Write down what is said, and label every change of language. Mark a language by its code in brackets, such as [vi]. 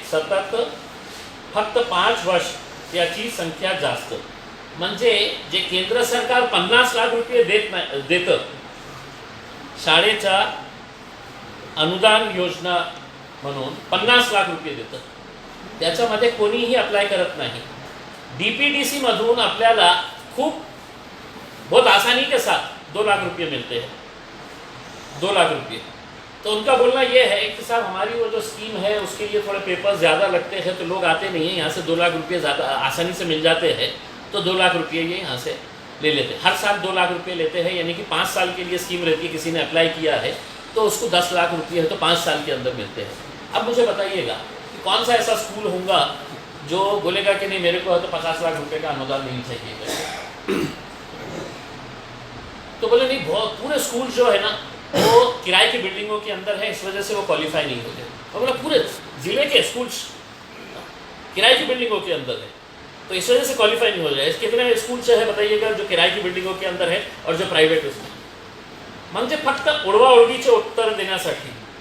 [mr] सतत फक्त 5 वर्ष त्याची संख्या जास्त. म्हणजे जे केंद्र सरकार 50 लाख रुपये देतं शाळेच्या अनुदान योजना म्हणून 50 लाख रुपये देतं, त्याच्यामध्ये कोणीही अप्लाय करत नाही. DPDC मधून आपल्याला खूप [hi] बहुत आसानी के साथ 2 लाख रुपये मिलते हैं, 2 लाख रुपये. तो उनका बोलना ये है कि साहब हमारी वो जो स्कीम है उसके लिए थोड़े पेपर्स ज़्यादा लगते हैं तो लोग आते नहीं हैं, यहाँ से 2 लाख रुपये ज़्यादा आसानी से मिल जाते हैं, तो 2 लाख रुपये ये यहाँ से ले लेते हैं. हर साल 2 लाख रुपये लेते हैं, यानी कि 5 साल के लिए स्कीम रहती है. किसी ने अप्लाई किया है तो उसको 10 लाख रुपये है तो 5 साल के अंदर मिलते हैं. अब मुझे बताइएगा कि कौन सा ऐसा स्कूल होगा जो बोलेगा कि नहीं मेरे को तो 50 लाख रुपये का अनुदान नहीं चाहिए. तो बोले नहीं, बहुत पूरे स्कूल जो है ना वो किराए की बिल्डिंगों के अंदर है, इस वजह से वो क्वालिफाई नहीं होते. और बोला पूरे जिले के स्कूल किराए की बिल्डिंगों के अंदर है तो इस वजह से क्वालिफाई नहीं हो जाए. कितने स्कूल है बताइएगा जो किराए की बिल्डिंगों के अंदर है और जो प्राइवेट उसमें. [mr] म्हणजे फक्त ओढवाओढवीचे उत्तर देण्यासाठी.